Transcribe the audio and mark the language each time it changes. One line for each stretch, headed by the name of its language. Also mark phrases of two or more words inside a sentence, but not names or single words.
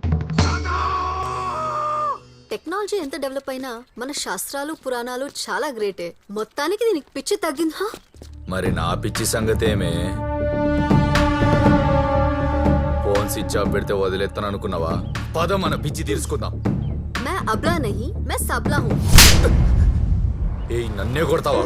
Telugu: టెక్నాలజీ ఎంత డెవలప్ అయినా మన శాస్త్రాలు పురాణాలు చాలా గ్రేటే. మొత్తానికి దీనికి పిచ్చి తగ్గిందా? మరి నా పిచ్చి సంగతేమే? ఫోన్ స్విచ్ ఆఫ్ పెడితే వదిలేస్తాను అనుకున్నావా? పద మన పిచ్చి తీర్చుకుందాం.
Hindi: मैं अबला नहीं, मैं सबला हूँ.
Telugu: ఏయ్, నన్నే కొడతావా?